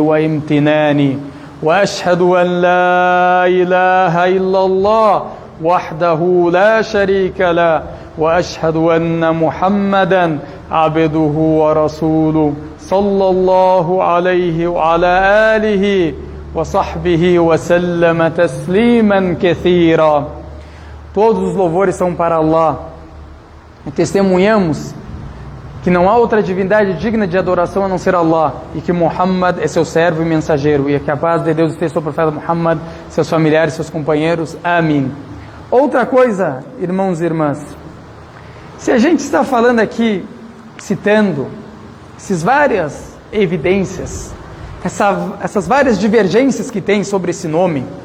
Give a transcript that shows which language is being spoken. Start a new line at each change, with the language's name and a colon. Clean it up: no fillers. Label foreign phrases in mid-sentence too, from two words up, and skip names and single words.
Arabic: وامتنانه وأشهد أن لا إله إلا الله وحده لا شريك له وأشهد أن محمدا عبده ورسوله صلى الله عليه وعلى آله وصحبه وسلم تسليما كثيرا.
Portuguese: Todos os louvores são para Allah. E testemunhamos que não há outra divindade digna de adoração a não ser Allah, e que Muhammad é seu servo e mensageiro, e que a paz de Deus esteja sobre o profeta Muhammad, seus familiares, seus companheiros. Amém. Outra coisa, irmãos e irmãs, se a gente está falando aqui, citando essas várias evidências, essas várias divergências que tem sobre esse nome,